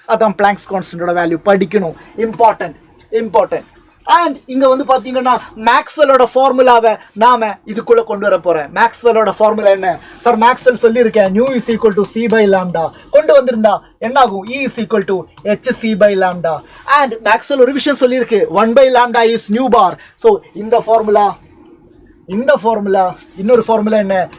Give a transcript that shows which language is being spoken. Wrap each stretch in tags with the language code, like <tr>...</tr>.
<ta>அதான் Planck's constant ஓட value படிக்கணும். இம்பார்ட்டன்ட். அண்ட் இங்க வந்து பாத்தீங்கன்னா மேக்ஸ்வெலோட ஃபார்முலாவை நாம இதுக்குள்ள கொண்டு வர போறேன். மேக்ஸ்வெலோட ஃபார்முலா என்ன சார்? மேக்ஸ்வெல் சொல்லியிருக்கேன்,</ta> <en>Nu is equal to C by lambda.</en> <ta>கொண்டு வந்திருந்தா என்ன ஆகும்?</ta> <en>E is equal to hc by lambda.</en> <ta>And Maxwell ஒரு விஷயம் சொல்லியிருக்கு,</ta> <en>1 by lambda is nu bar.</en> <ta>So இந்த ஃபார்முலா இன்னொரு ஃபார்முலா என்ன?</ta>